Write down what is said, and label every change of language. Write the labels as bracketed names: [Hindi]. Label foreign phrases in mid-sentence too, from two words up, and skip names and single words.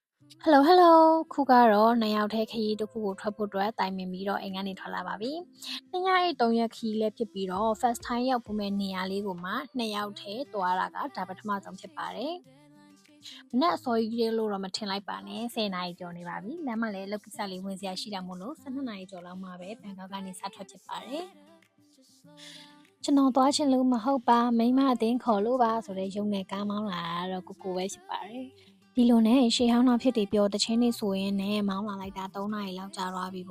[English] Hello Hello [Burmese] ခုကတော့2ယောက်ထဲခရီးတစ်ခုကိုထွက်ဖို့အတွက်တိုင်ပင်ပြီးတော့အိမ်ကနေထွက်လာပါပြီ။2ရက်3ရက်ခရီးလည်းဖြစ်ပြီးတော့ [English] first time [Burmese] ရောက်ဖို့မဲ့နေရာလေးကိုမှ2ယောက်ထဲသွားတာကဒါပထမဆုံးဖြစ်ပါတယ်။မနေ့အစောကြီးလို့တော့မထင်လိုက်ပါနဲ့10နာရီကျော်နေပါပြီ။လမ်းမှာလည်းလောက်ကိစ္စလေးဝင်စရာရှိတာမို့လို့12နာရီ ကျော်လောက်မှပဲဘန်ကောက်ကနေစထွက်ဖြစ်ပါတယ်။ကျွန်တော်သွားချင်လို့မဟုတ်ပါမိမအတင်းခေါ်လို့ပါဆိုတဲ့ရုံနဲ့ကားမောင်းလာတော့ကိုပဲဖြစ်ပါတယ်ဒီလိုနဲ့ရှေးဟောင်းနောက်ဖြစ်တွေပြောတချင်းနေဆိုရင်လည်းမောင်းလာလိုက်တာ3နာရီလောက်ကြာသွားပြီ